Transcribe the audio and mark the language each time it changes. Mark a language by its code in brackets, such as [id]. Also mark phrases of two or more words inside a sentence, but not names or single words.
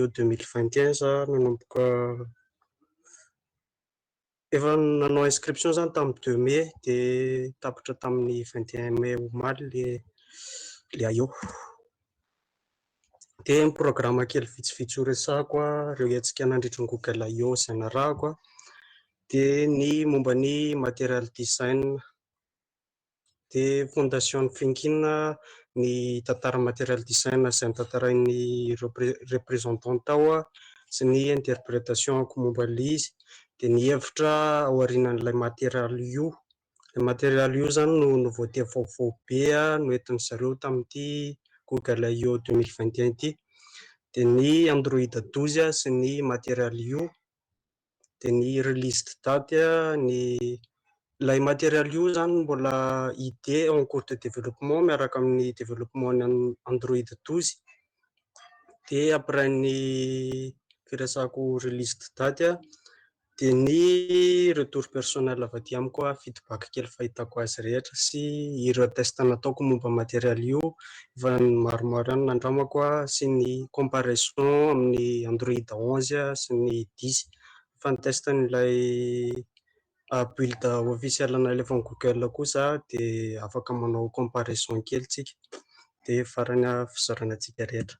[mg] 2021 za nanomboka efa nanao inscription zany tamin'ny 2 mai dia tapitra tamin'ny 21 mai omaly le I.O. Dia ny programme kely vitsivitsy ho resahako ireo hetsika nandritra ny Google I.O. izay narahako dia ny momba ny material design. dia [en] Fondation Thinking [mg] ny tantara material design izay nitantarain'ny représentant tao sy ny interprétation momba izy, dia ny hevitra ao aorianan'ilay material io. Ilay material io zany no nouveauté vaovao be no entin'ny zareo tamin'ity Google I/O 2021 ity, dia ny Android 12 sy ny material io, dia ny [en] release date [mg] ilay material io zany mbola [fr] idée en cours de développement [mg] miaraka amin'ny développement ny Android 12, dia après ny firesahako [en] release date [mg] dia ny [fr] retour personnel [mg] avy aty amiko feedback kely fahitako azy rehetra sy ireo test nataoko momba material io efa maromaro ihany nandramako sy ny comparaison amin'ny Android 11 sy ny 10 fa ny test n'ilay build officiel nalefany Google kosa dia afaka manao comparaison kely tsika, dia farany fizarana antsika rehetra.